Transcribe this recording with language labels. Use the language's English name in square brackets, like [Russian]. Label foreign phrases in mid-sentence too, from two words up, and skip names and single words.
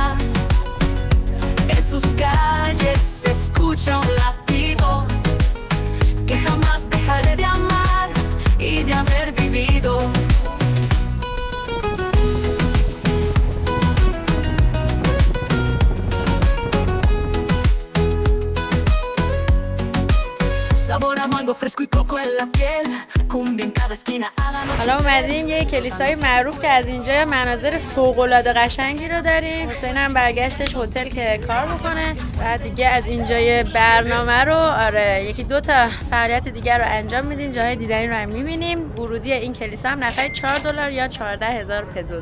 [Spanish] En sus calles se escucha un latido que jamás dejaré de amar y de haber vivido. Sabor a mango fresco y coco en la piel, cumbia en cada esquina. [Persian] حالا اومدیم یه کلیسای معروف که از اینجا مناظر فوق‌العاده قشنگی رو داریم. حسین هم برگشتش هتل که کار بکنه. بعد دیگه از اینجای برنامه رو یکی دو تا فعالیت دیگر رو انجام میدیم. جاهای دیدنی رو هم میبینیم. ورودی این کلیسا هم نفری $4 یا 14,000 پزوست.